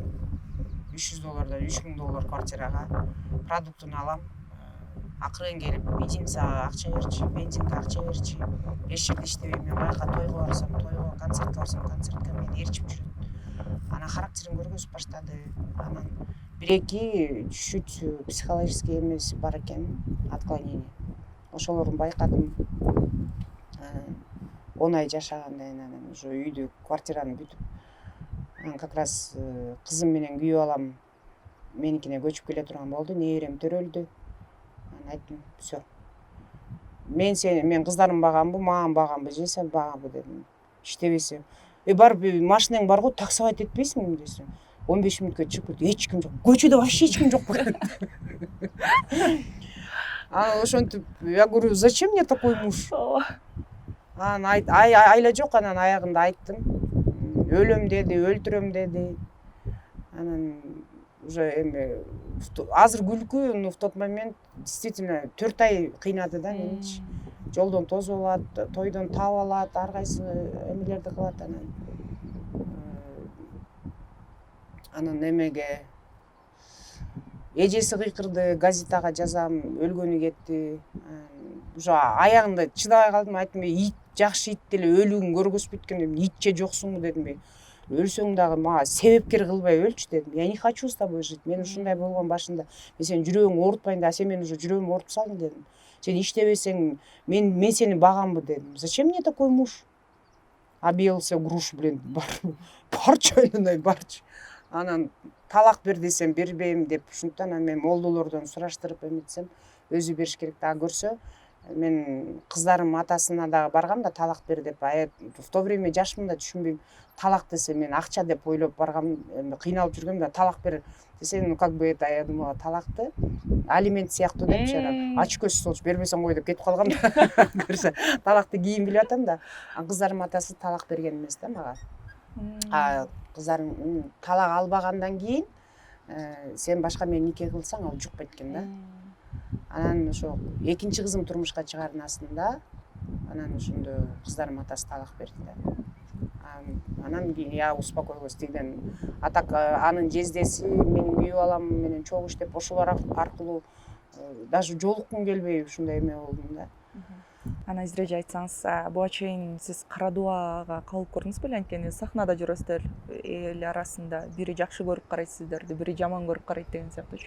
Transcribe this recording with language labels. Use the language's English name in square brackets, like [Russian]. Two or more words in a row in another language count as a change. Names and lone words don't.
[Kyrgyz] $300 $3000 квартирага. Продуктун алам. Акырын келип, бензинага акча берчи, бензинге акча берчи. Эч жерде иштебейм, мен каяка тойго барсам, тойго, концертке барсам, концертке мени ээрчип жүрөт. Анан характерин көргөзүп баштады. Анан 1-2 [Russian] чуть-чуть психологический [Kyrgyz] эмеси бар экен, отклонение. Ошолорун байкадым. 10 ай жашагандан кийин анан уже үйдү, квартираны бүтүп, анан [Russian] как раз [Kyrgyz] кызым менен күйөө балам меникине көчүп келе турган болду. Неберем төрөлдү. Анан айттым, всё. Мен кыздарым багамбы, маған багамбы, же сен багамбы дедим. Иштебесем. Барып машинең бар го, таксовать этпейсиңби десем. 15 мүнөткө чыгып кетти. Эч ким жок. Көчөдө вообще эч ким жок болот. Анан ошентип, [Russian] я говорю, зачем мне такой муж? [Kyrgyz] Анан айла жок, анан аягында айттым. Өлөм деди, өлтүрөм деди. Анан уже эми азыр күлкү, [Russian] но в тот момент действительно 4 [Kyrgyz] ай кыйнады да меничи. Жолдон тосуп алат, тойдон таап алат, ар кайсы эмелерди кылат. Анан эмеге эжеси кыйкырды, газетага жазам, өлгөнү кетти. Уже аягында чыдабай калдым, айттым, ит жакшы ит деле өлүгүн көргөзбөйт экен, итче жоксуңбу дедим. Өлсөң дагы мага себепкер кылбай өлчү дедим. [Russian] Я не хочу с тобой жить. [Kyrgyz] Мен ушундай болгон башында. Мен сенин жүрөгүңдү оорутпайын да, сен менин уже жүрөгүмдү оорутуп салдың дедим. Сен иштебесең, мен сени багамбы дедим. [Russian] Зачем мне такой муж? Объелся груш, блин, [Kyrgyz] барчы ойнунай барчы. Анан талак бер десем бербейм деп, ушунтан мен молдолордон сураштырып эметсем, өзү бериш керек да, көрсө. Мен кыздарым атасына дагы баргам да талак бер деп. [Russian] В то время [Kyrgyz] жашмын да түшүнбөйм. Талак десе мен акча деп ойлоп баргам, кыйналып жүргөм да, талак бер десе, [Russian] ну как бы это, я думала, [Kyrgyz] талакты алимент сыяктуу депчи, анан очкөз солчу бербесең кой деп кетип калгам да. Көрсө, талакты кийин билип атам да. Кыздарым атасы талак берген эмес да мага. Кыздарым талак албагандан кийин сен башка менен нике кылсаң ал жукпайт экен да. Анан ошо экинчи кызым турмушка чыгарынасында анан ошондо кыздарым атасы талак берди да. Анан кийин [Russian] я успокоилась [Kyrgyz] тигден. А так анын жездеси менин күйөө балам менен чогуу иштеп, ошолор аркылуу даже жолуккум келбей ушундай эме болдум да. Анан изреже айтсаңыз, буга чейин сиз кара дубага калып көрдүңүз беле? Анткени сахнада жүрөсүздөр, эл арасында бири жакшы көрүп карайт сиздерди, бири жаман көрүп карайт деген сыяктуучу.